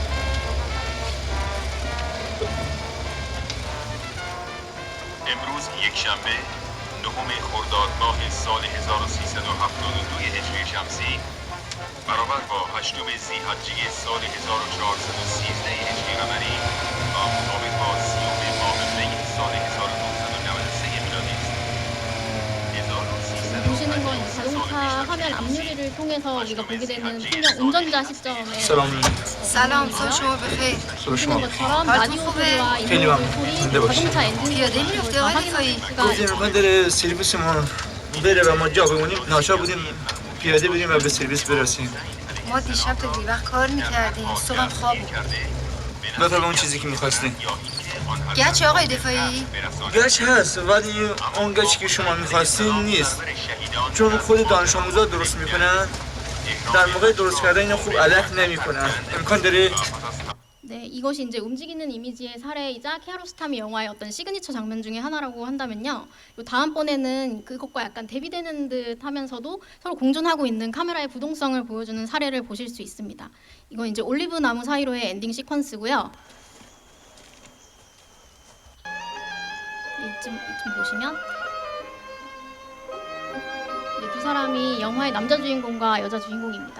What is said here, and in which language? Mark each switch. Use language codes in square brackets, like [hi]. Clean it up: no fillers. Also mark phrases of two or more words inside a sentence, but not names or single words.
[fa] امروز یک شنبه نهم خرداد ماه سال 1372 هجری شمسی برابر با 8 ذی‌حجه سال 1413 هجری قمری و مطابق با 30 ماه می سال 1993 میلادی است. [ko] 보시는 건 자동차 화면 앞유리를 통해서 우리가 보게 되는 풍경, 운전자 시점에 [fa] سلام سلام صبح شما بخیر صبح [ko] 보시는 [fa] شما [ko] 것처럼 아, 라디오 좀 소리와 [fa] خیلی [ko] 인도 [fa] ممنون. [ko] 소리, [fa] زنده باشید. [ko] 자동차 엔진 [fa] پیاده می‌رفتی [ko] 소리를 [fa] آقای [ko] 확인할 [fa] رفایی؟ [ko] 수가 [fa] گفتیم میخوایم داره سرویس ما بره و ما جا بمونیم ناچار بودیم پیاده بریم و به سرویس برسیم ما دیشب تا دیر وقت کار میکردیم صبح خواب بود بفرما اون چیزی که میخواستیم گچ آقای دفاعی گچ هست ولی اون گچی که شما میخواستین نیست چون خود دانش آموزا درست میکنن در موقع درست کردن اینو خوب علف نمیکنن امکان داره [ko] 네, 이것이 이제 움직이는 이미지의 사례이자 키아로스타미 영화의 어떤 시그니처 장면 중에 하나라고 한다면요. 요 다음번에는 그것과 약간 대비되는 듯 하면서도 서로 공존하고 있는 카메라의 부동성을 보여주는 사례를 보실 수 있습니다. 이건 이제 올리브 나무 사이로의 엔딩 시퀀스고요. 이쯤 보시면 두 사람이 영화의 남자 주인공과 여자 주인공입니다.